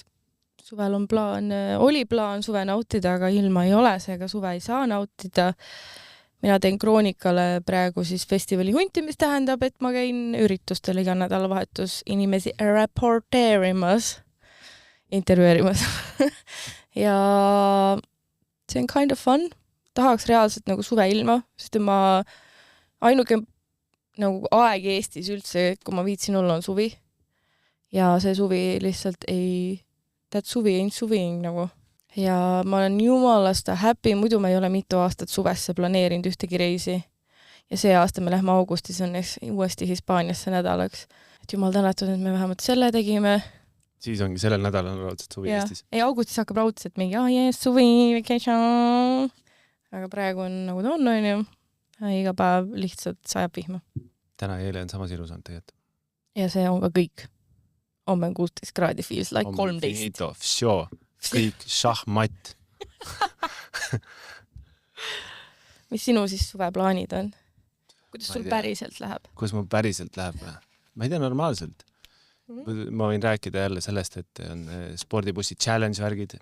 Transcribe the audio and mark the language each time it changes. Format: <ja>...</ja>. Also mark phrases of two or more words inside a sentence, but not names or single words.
<et>Suvel on oli plaan suve nautida, aga ilma ei ole, seega suve ei saa nautida. Mina teen Kroonikale praegu siis festivali hunti, mis tähendab, et ma käin üritustel iga nädalavahetus inimesi reporteerimas, intervjueerimas. Ja see on</et> <en>kind of fun.</en> <et>Tahaks reaalselt nagu suve ilma, sest ma ainuke nagu aeg Eestis üldse, kui ma viitsin olla, on suvi. Ja see suvi lihtsalt suvi ain't suvi nagu. Ja ma olen jumalasta happy, muidu ma ei ole mitu aastat suvesse planeerinud ühtegi reisi. Ja see aasta me lähme augustis on uuesti Hispaaniasse nädalaks. Et jumal tänatud, et me vähemalt selle tegime. Siis ongi sellel nädalal raudselt suvi Eestis. Ei, augustis hakkab raudselt mingi, suvi, vacation. Aga praegu on nagu ta on ju. Iga päev lihtsalt sajab vihma. Täna ja eile on samas ilus on tegelikult. Ja see on ka kõik. Homme on 16 kraadi,</et> <en>feels like 13.</en> <et>Kõik šahmat. Mis sinu siis suveplaanid on? Kuidas sul päriselt läheb? Kuidas mul päriselt läheb? Ma ei tea, normaalselt. Ma võin rääkida jälle sellest, et on spordibussi challenge värgid.</et>